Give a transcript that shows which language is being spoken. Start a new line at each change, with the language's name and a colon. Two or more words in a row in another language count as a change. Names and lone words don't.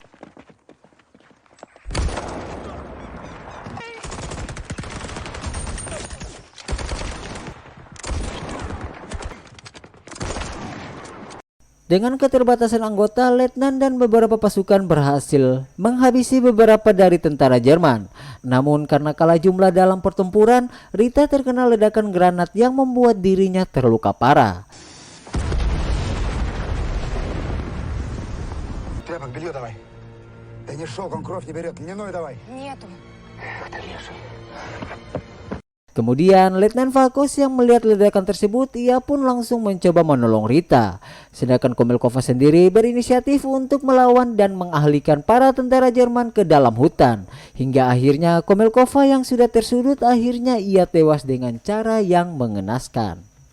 Indonesian: Dengan keterbatasan anggota, letnan dan beberapa pasukan berhasil menghabisi beberapa dari tentara Jerman. Namun karena kalah jumlah dalam pertempuran, Rita terkena ledakan granat yang membuat dirinya terluka parah.
Russian: Тряпок, белье давай. Да не шелк, он кровь не берет. Льняной давай. Нету.
Indonesian: Kemudian Letnan Vakos yang melihat ledakan tersebut, ia pun langsung mencoba menolong Rita. Sedangkan Kemelkova sendiri berinisiatif untuk melawan dan mengalihkan para tentara Jerman ke dalam hutan. Hingga akhirnya Kemelkova yang sudah tersudut akhirnya ia tewas dengan cara yang mengenaskan.